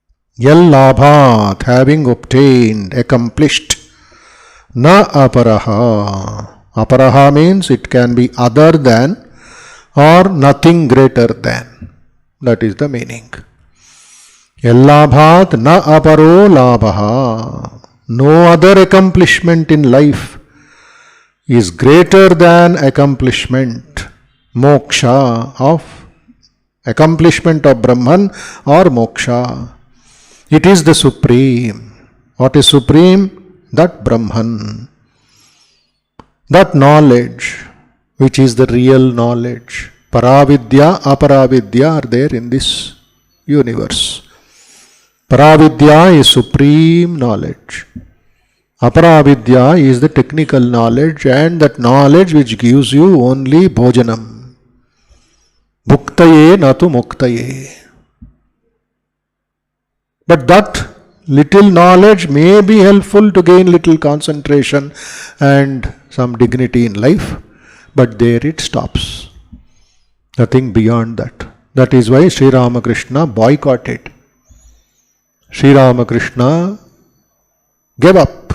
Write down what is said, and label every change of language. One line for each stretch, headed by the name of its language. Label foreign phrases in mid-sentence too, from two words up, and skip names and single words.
Sanskrit: यल् लाभात्,
English: having obtained, accomplished.
Sanskrit: न अपरः.
English: Aparaha means it can be other than or nothing greater than. That is the meaning.
Sanskrit: यल्लाभात् न अपरो लाभः.
English: No other accomplishment in life is greater than accomplishment, moksha, of accomplishment of Brahman or moksha. It is the supreme. What is supreme? That Brahman. That knowledge, which is the real knowledge.
Sanskrit: पराविद्या, अपराविद्या
English: are there in this universe. Paravidya is supreme knowledge. Aparavidya is the technical knowledge, and that knowledge which gives you only bhojanam.
Sanskrit: भुक्तये नतु मुक्तये.
English: But that little knowledge may be helpful to gain little concentration and some dignity in life, but there it stops. Nothing beyond that. That is why Sri Ramakrishna boycotted. Sri Ramakrishna gave up.